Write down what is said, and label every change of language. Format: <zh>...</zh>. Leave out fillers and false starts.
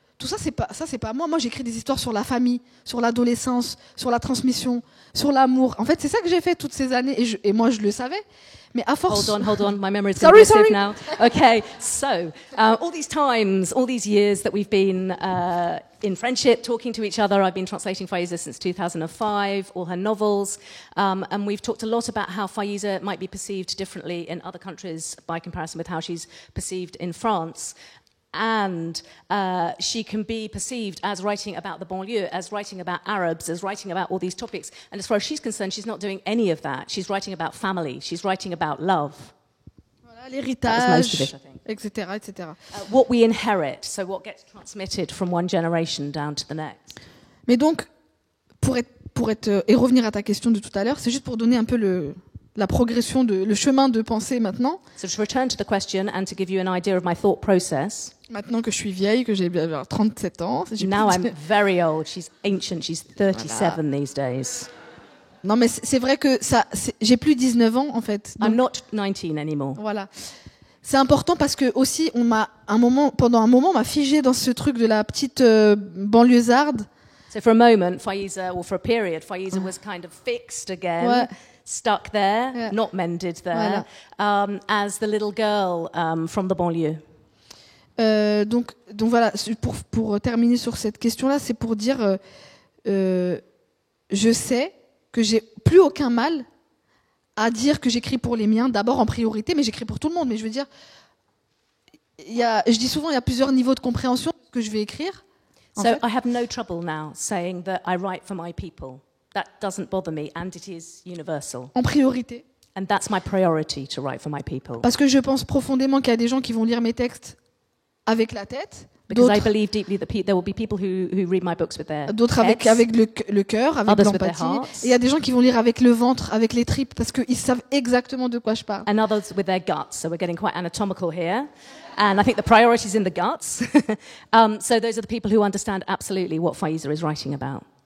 <fr>Tout ça, c'est pas moi. Moi, j'écris des histoires sur la famille, sur l'adolescence, sur la transmission, sur l'amour. En fait, c'est ça que j'ai fait toutes ces années, et moi, je le savais. Mais à force...</fr> <en>Hold on, my memory is sorry. Now. Okay, so all these times, all these years that we've been in friendship, talking to each other, I've been translating Faiza since 2005, all her novels, and we've talked a lot about how Faiza might be perceived differently in other countries by comparison with how she's perceived in France. And she can be perceived as writing about the banlieue, as writing about Arabs, as writing about all these topics. And as far as she's concerned, she's not doing any of that. She's writing about family. She's writing about love.</en> <fr>Voilà, l'héritage, etc., etc.</fr> <en>What we inherit, so what gets transmitted from one generation down to the next.</en> <fr>Mais donc, et revenir à ta question de tout à l'heure, c'est juste pour donner un peu la progression, le chemin de pensée maintenant.</fr> <en>So to return to the question and to give you an idea of my thought process.</en> <fr>Maintenant que je suis vieille, que j'ai 37 ans.</fr> <en>Now I'm very old. She's ancient. She's 37 these days.</en> <fr>Non, mais c'est vrai que j'ai plus 19 ans, en fait. Donc,</fr> <en>I'm not 19 anymore.</en> <fr>Voilà. C'est important parce que aussi, pendant un moment, on m'a figé dans ce truc de la petite banlieusarde.</fr> <en>So for a moment, Faiza, or for a period, Faiza was kind of fixed again. Ouais. Stuck there, yeah. Not mended there, voilà. As the little girl from the banlieue.</en> <fr>Donc voilà, pour terminer sur cette question-là, c'est pour dire, je sais que j'ai plus aucun mal à dire que j'écris pour les miens, d'abord en priorité, mais j'écris pour tout le monde. Mais je veux dire, je dis souvent, il y a plusieurs niveaux de compréhension que je vais écrire.</fr> <en>So I have no trouble now saying that I write for my people. That doesn't bother me, and it is universal.</en> <fr>En priorité.</fr> <en>And that's my priority, to write for my people.</en> <fr>Parce que je pense profondément qu'il y a des gens qui vont lire mes textes avec la tête.</fr> <en>Because I believe deeply that there will be people who read my books with their</en> <fr>d'autres</fr> <en>heads,</en> <fr>avec le cœur, avec l'empathie. Et il y a des gens qui vont lire avec le ventre, avec les tripes, parce qu'ils savent exactement de quoi je parle.</fr> <en>And others with their guts. So we're getting quite anatomical here. And I think the priority is in the guts. So those are the people who understand absolutely what Faiza is writing about.</en>